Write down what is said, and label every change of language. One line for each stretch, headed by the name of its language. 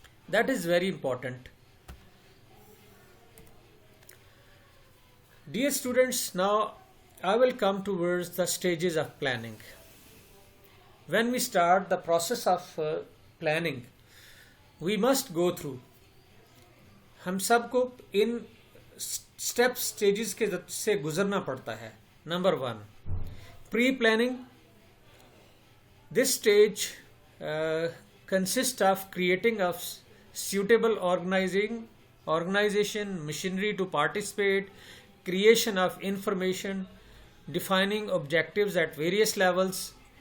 English: That is very important. Dear students, now I will come towards the stages of planning. When we start the process of planning, we must go through.
Hindi: हम सबको इन stages के से गुजरना पड़ता है. Number 1, pre planning.
English: This stage consists of creating of suitable organization, machinery to participate, creation of information, defining objectives at various levels.